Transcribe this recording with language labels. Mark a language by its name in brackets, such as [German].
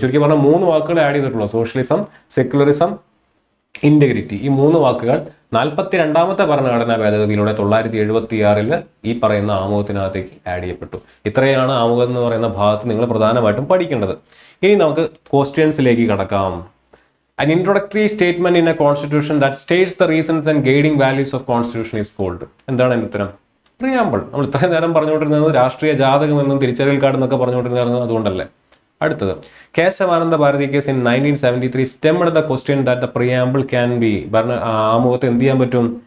[Malayalam] ചുരുക്കി പറഞ്ഞാൽ 3 വാക്കുകൾ ആഡ് ചെയ്തിട്ടുള്ളൂ. Socialism, secularism, integrity. ഈ 3 വാക്കുകൾ 42ാമത്തെ ഭരണഘടനാ ഭേദഗതിയിലൂടെ 1976 ഈ പറയുന്ന ആമുഖത്തിനകത്തേക്ക് ആഡ് ചെയ്യപ്പെട്ടു. ഇത്രയാണ് ആമുഖം എന്ന് പറയുന്ന ഭാഗത്ത് നിങ്ങൾ പ്രധാനമായിട്ടും പഠിക്കേണ്ടത്. ഇനി നമുക്ക് ക്വസ്റ്റ്യൻസിലേക്ക് കടക്കാം. [English] An introductory statement in a constitution that states the reasons and guiding values of constitution is called. [Malayalam] എന്താണ് അതിന്റെ ഉത്തരം? പ്രിയാമ്പിൾ. നമ്മൾ ഇത്രയും നേരം പറഞ്ഞുകൊണ്ടിരുന്നത് രാഷ്ട്രീയ ജാതകം എന്നും തിരിച്ചറിയൽ കാർഡ് എന്നൊക്കെ പറഞ്ഞുകൊണ്ടിരുന്നത് അതുകൊണ്ടല്ലേ. [English] അടുത്തത്, Kesavananda Bharati case in 1973 stemmed the question that the preamble can be, [Malayalam] ആമുഖത്തെ എന്ത് ചെയ്യാൻ പറ്റും?